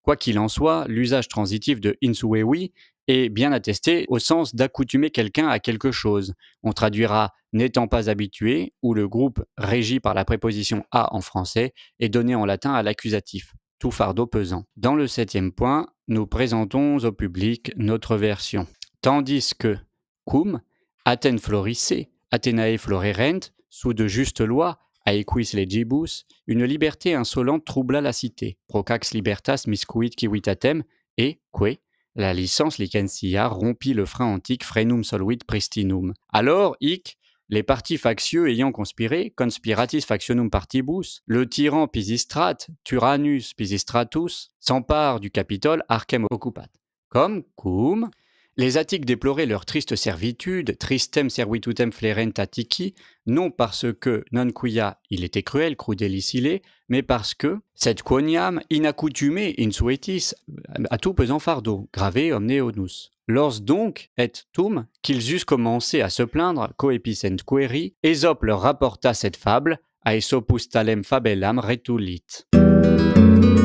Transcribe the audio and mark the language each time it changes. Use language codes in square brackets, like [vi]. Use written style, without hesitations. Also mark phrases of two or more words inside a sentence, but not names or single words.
[fr] Quoi qu'il en soit, l'usage transitif de insuevi est bien attesté au sens d'accoutumer quelqu'un à quelque chose. On traduira n'étant pas habitué, où le groupe régi par la préposition à en français est donné en latin à l'accusatif, tout fardeau pesant. Dans le 7e point, nous présentons au public notre version. Tandis que cum, Athènes florissait, [la] Athenae florerent, [fr] sous de justes lois, [la] aequis legibus, [fr] une liberté insolente troubla la cité, [la] procax libertas miscuit civitatem, [fr] et, que, la licence licentia rompit le frein antique [la] frenum soluit pristinum. [fr] Alors, hic, les partis factieux ayant conspiré, [la] conspiratis factionum partibus, [fr] le tyran Pisistrat, [la] Tyrannus Pisistratus, [fr] s'empare du Capitole [la] archem occupat. [fr] Comme, cum, les Attiques déploraient leur triste servitude, [la] tristem servitutem flerent Attici, [fr] non parce que [la] non quia [fr] il était cruel, crudelicile, mais parce que, [la] sed quoniam inaccoutumé insuetis, [fr] à tout pesant fardeau, [la] grave omne onus. [fr] Lors donc, et tum, qu'ils eussent commencé à se plaindre, [la] coepicent queri, [fr] Ésope leur rapporta cette fable, [la] Aesopus talem fabellam retulit.